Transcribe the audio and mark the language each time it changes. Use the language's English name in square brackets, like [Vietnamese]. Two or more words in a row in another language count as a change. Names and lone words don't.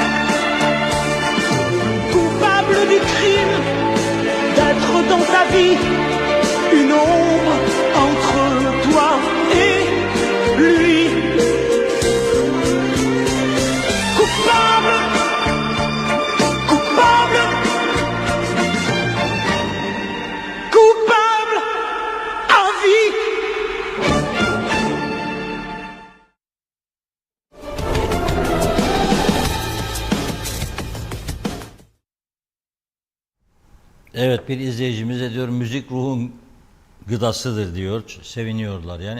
[French] Coupable du crime d'être dans ta vie une ombre entre toi et lui. Coupable, coupable, coupable à vie. [Turkish] Evet, bir izleyicimiz de diyor müzik ruhun gıdasıdır diyor. Seviniyorlar yani.